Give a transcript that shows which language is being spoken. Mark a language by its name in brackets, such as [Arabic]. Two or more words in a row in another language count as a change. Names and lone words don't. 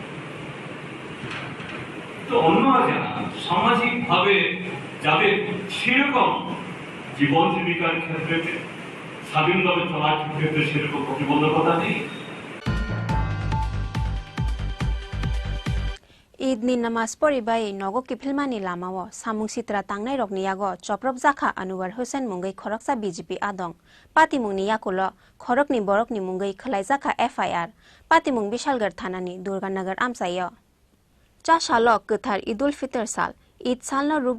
[Bangla] তো অন্যরা যারা সামাজিক ভাবে যাদের সেরকম জীবন জীবিকার ক্ষেত্রে স্বাধীনভাবে চলার ক্ষেত্রে সেরকম প্রতিবন্ধকতা নেই। [Kok Borok] ঈদ ni namas poribai nogo kifilmani lamao samung sitra tangnai rokni yago choprop jakha Anwar Hussain mungai khoroksa BJP adong patimungni yakulo khorokni borokni mungai khlai jakha FIR patimung Bishalgarh thanani Durganagar amsayo cha shalok gothar Idul Fitr sal Eid salno rugai